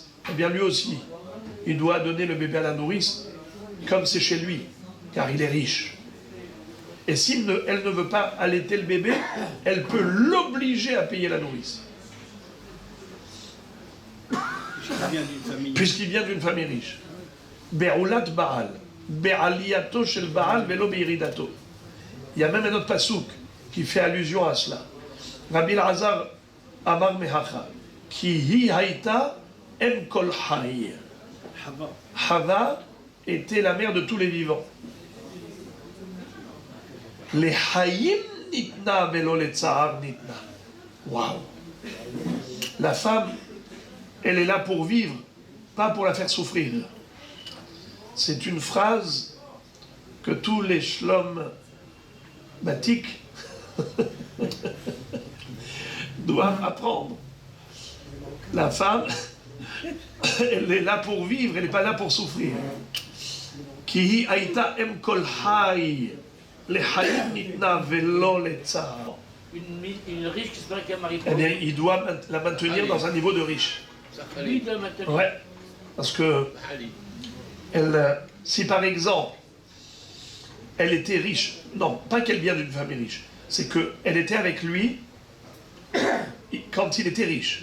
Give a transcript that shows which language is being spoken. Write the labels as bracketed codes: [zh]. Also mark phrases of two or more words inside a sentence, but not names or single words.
[fr] Eh bien, lui aussi, il doit donner le bébé à la nourrice comme c'est chez lui, car il est riche. Et si elle ne veut pas allaiter le bébé, elle peut l'obliger à payer la nourrice. Puisqu'il vient d'une famille riche. [he] בעולת בעל. בעלייתו של בעל ולא בירידתו. [fr] Il y a même un autre pasouk qui fait allusion à cela. [he] רבי אלעזר אמר מהכא. כי היא הייתה אם כל חי. [fr] Hava était la mère de tous les vivants. [he] לחיים ניתנה ולא לצער ניתנה. [fr] Waouh! La femme, elle est là pour vivre, pas pour la faire souffrir. C'est une phrase que tous les shlom batiques doivent apprendre. La femme, elle est là pour vivre, elle n'est pas là pour souffrir. [he] כי היא הייתה אם כל חי לחיים ניתנה ולא לצער. [fr] Une riche qui se marie avec un mari Eh bien, il doit la maintenir dans un niveau de riche. Lui, il doit maintenir. Ouais, parce que si par exemple, elle était riche, non, pas qu'elle vient d'une famille riche, c'est qu'elle était avec lui quand il était riche.